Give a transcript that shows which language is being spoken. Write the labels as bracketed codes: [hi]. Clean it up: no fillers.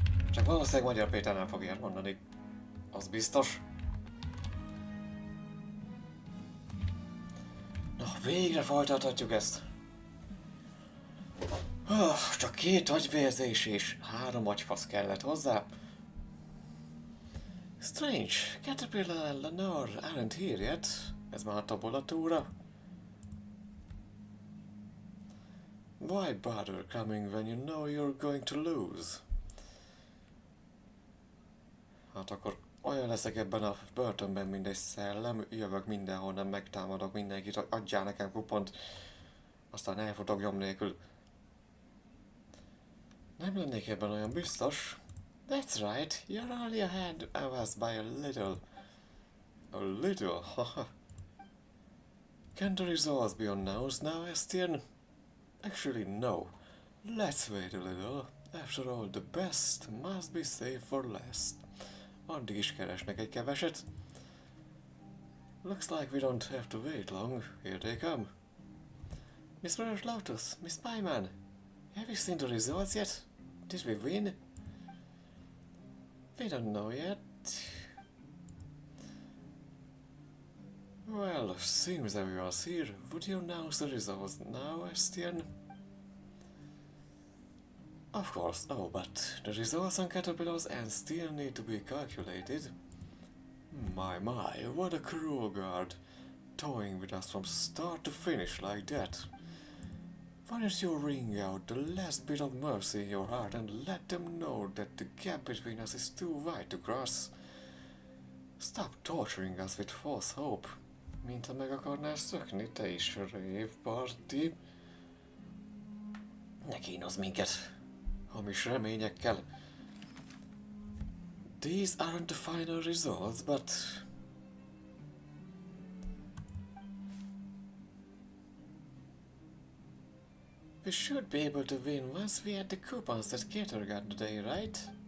[hu] Csak valószínűleg Magyar Péter nem fog ilyet mondani. Az biztos. Na, végre folytathatjuk ezt. Csak 2 agyvérzés és 3 agyfasz kellett hozzá. [en] Strange, Caterpillar and Lenore aren't here yet. [hu] Ez már a tabulatúra. [en] Why bother coming when you know you're going to lose? [hu] Hát akkor olyan leszek ebben a börtönben, mint egy szellem, jövök mindenhonnan, megtámadok mindenkit, hogy adjál nekem kupont, aztán elfutok nyom nélkül. Nem lennék ebben olyan biztos. [en] That's right, you're only ahead of us by a little. A little, haha. Can the results be announced now, Estienne? Actually, no. Let's wait a little. After all, the best must be saved for last. [hu] Addig is keresnek egy keveset. [en] Looks like we don't have to wait long. Here they come. Mr. Lotus, Miss Pieman, have you seen the results yet? Did we win? We don't know yet. Well, seems everyone's here. Would you announce the results now, Estienne? Of course. Oh, but the results on caterpillars and still need to be calculated. My, what a cruel guard. Toying with us from start to finish like that. Why don't you wring out the last bit of mercy in your heart and let them know that the gap between us is too wide to cross? Stop torturing us with false hope. [hu] Mintha meg akarnál szökni, te is, Rave Party. Ne kínozz minket hamis reményekkel. [en] These aren't the final results, but... we should be able to win once we add the coupons that Gator got today, right?